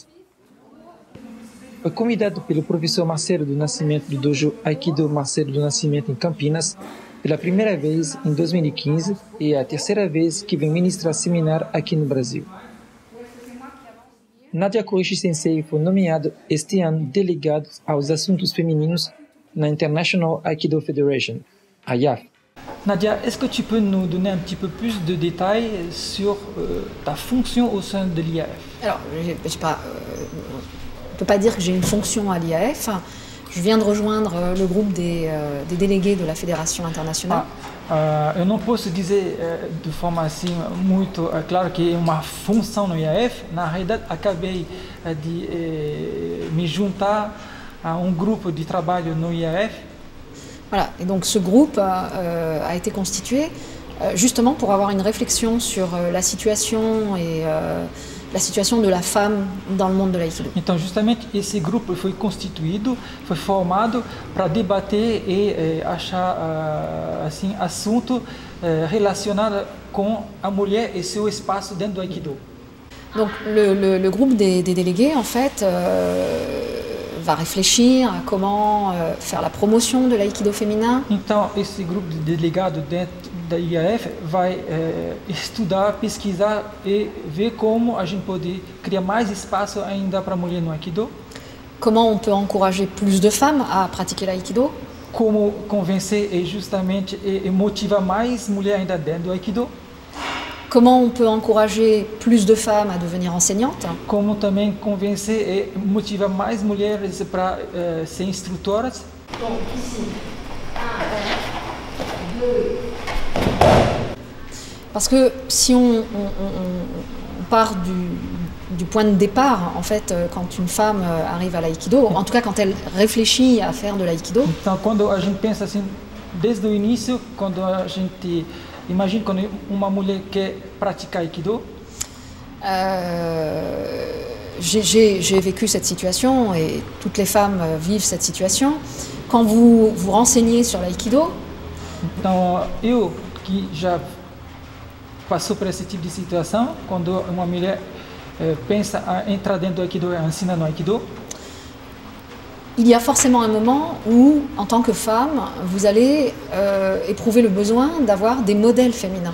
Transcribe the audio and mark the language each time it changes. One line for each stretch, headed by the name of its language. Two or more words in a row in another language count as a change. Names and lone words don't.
Portuguese: Foi convidado pelo professor Marcelo do Nascimento do Dojo Aikido Marcelo do Nascimento em Campinas pela primeira vez em 2015 e é a terceira vez que vem ministrar seminário aqui no Brasil. Nadia Koichi Sensei foi nomeado este ano delegado aos assuntos femininos na International Aikido Federation, a IAF.
French: Nadia, est-ce que tu peux nous donner un petit peu plus de détails sur ta fonction au sein de l'IAF? Alors, on ne peut pas dire que j'ai une fonction à l'IAF. Je viens de rejoindre le groupe des délégués de la Fédération internationale.
Portuguese: Eu não posso dizer de forma assim muito clara que é uma função no IAF. Na realidade, acabei de me juntar a um grupo de trabalho no IAF.
French: Voilà, et donc ce groupe a été constitué justement pour avoir une réflexion sur la situation et la situation de la femme dans le monde de l'aïkido.
Portuguese: Então, justamente esse grupo foi constituído, foi formado para debater e achar assim assunto relacionado com a mulher e seu espaço dentro do aikido.
French: Donc le groupe des délégués en fait va réfléchir à comment faire la promotion de l'aïkido féminin.
Portuguese: Então, esse grupo de delegados dentro da IAF vai estudar, pesquisar e ver como a gente pode criar mais espaço ainda para a mulher no aikido.
French: Comment on peut encourager plus de femmes à pratiquer l'aïkido.
Portuguese: Como convencer e justamente motivar mais mulheres ainda dentro do aikido.
French: Comment on peut encourager plus de femmes à devenir enseignantes.
Portuguese: Como também convencer e motivar mais mulheres para ser instrutoras.
French: Donc ici, 1, 2. Parce que si on part du point de départ, en fait, quand une femme arrive à l'aïkido, en tout cas quand elle réfléchit à faire de l'aïkido.
Portuguese: Então, quando a gente pensa assim, desde o início, quando a gente imagina quando uma mulher quer praticar aikido.
French: J'ai vécu cette situation et toutes les femmes vivent cette situation. Quand vous vous renseignez sur l'aïkido.
Portuguese: Então, eu que já passou por esse tipo de situação, quando uma mulher pensa a entrar dentro do aikido e ensina no aikido.
French: Il y a forcément un moment où, en tant que femme, vous allez éprouver le besoin d'avoir des modèles féminins.